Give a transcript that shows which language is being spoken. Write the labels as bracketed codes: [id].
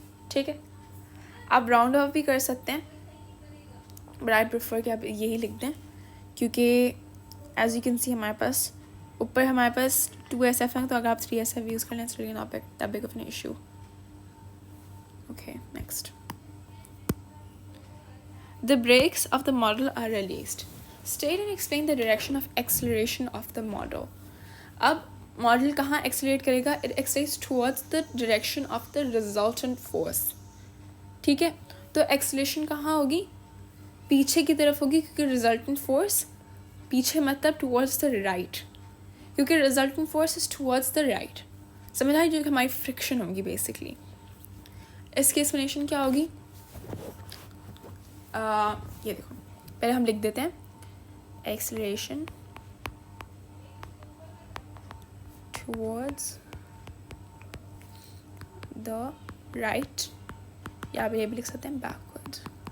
[hi] ठीक है, आप राउंड ऑफ भी कर सकते हैं, [en] but I prefer [hi] कि आप यही लिख दें, क्योंकि [en] as you can see [hi] हमारे पास ऊपर हमारे पास 2SF है, तो अगर आप 3SF यूज़ कर लें [en] It's really not that big of an issue. Okay, next, the brakes of the model are released. State and explain the direction of acceleration of the model. [hi] अब मॉडल कहाँ accelerate करेगा, [en] it accelerates towards the direction of the resultant force। [hi] ठीक है, तो acceleration कहाँ होगी, पीछे की तरफ होगी, क्योंकि रिजल्टेंट फोर्स पीछे मतलब [en] towards the right, [hi] क्योंकि resultant force [en] Is towards the right। [hi] समझ आई, जो हमारी फ्रिक्शन होगी बेसिकली। इसकी एक्सप्लेनेशन क्या होगी, ये देखो, पहले हम लिख देते हैं [en] acceleration towards the right, [hi] या ये भी लिख सकते हैं बैकवर्ड्स।